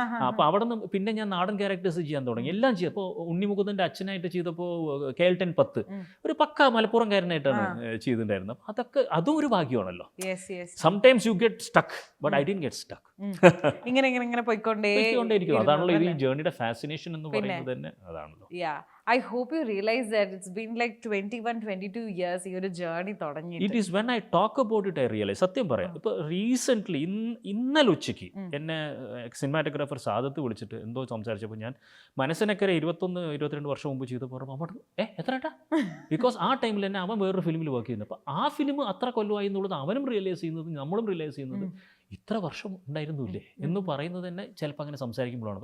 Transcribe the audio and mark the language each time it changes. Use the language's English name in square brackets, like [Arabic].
[Malayalam] അപ്പോൾ അവിടെ നിന്ന് പിന്നെ ഞാൻ നാടൻ ക്യാരക്ടേഴ്സ് ചെയ്യാൻ തുടങ്ങി. എല്ലാം ചെയ്യും. അപ്പോൾ ഉണ്ണിമുകുന്ദൻ്റെ അച്ഛനായിട്ട് ചെയ്തപ്പോൾ കേൾട്ടൻ 10 ഒരു പക്ക മലപ്പുറംകാരനായിട്ടാണ് ചെയ്തിട്ടുണ്ടായിരുന്നത്. അപ്പോൾ അതൊക്കെ അതും ഒരു ഭാഗ്യമാണല്ലോ. [English] Sometimes you get stuck, but I didn't get stuck. [Malayalam] ഇങ്ങനെ പോയിക്കൊണ്ടേയിരിക്കും. അതാണല്ലോ ഈ ജേർണിയുടെ ഫാസിനേഷൻ എന്ന് പറയുന്നത് തന്നെ അതാണല്ലോ. [English] I hope you realize that it's been like 21-22 years [Malayalam] ഈ ഒരു ജേർണി തുടങ്ങി. [English] It is when I talk about it I realize. [Malayalam] സത്യം പറയാം, ഇപ്പോൾ റീസെൻ്റ്ലി ഇന്നലെ ഉച്ചയ്ക്ക് എന്നെ സിനിമാറ്റോഗ്രാഫർ സാദത്ത് വിളിച്ചിട്ട് എന്തോ സംസാരിച്ചപ്പോൾ ഞാൻ മനസ്സിനക്കരെ 21-22 വർഷം മുമ്പ് ചെയ്തപ്പോൾ അവൻ എത്രട്ടാ, ബിക്കോസ് ആ ടൈമിൽ തന്നെ അവൻ വേറൊരു ഫിലിമിൽ വർക്ക് ചെയ്യുന്നത്. അപ്പോൾ ആ ഫിലിം അത്ര കൊല്ലമായി എന്നുള്ളത് അവനും റിയലൈസ് ചെയ്യുന്നത്, നമ്മളും റിയലൈസ് ചെയ്യുന്നത് ഇത്ര വർഷം ഉണ്ടായിരുന്നില്ലേ എന്ന് പറയുന്നത് തന്നെ ചിലപ്പോൾ അങ്ങനെ സംസാരിക്കുമ്പോഴാണ്.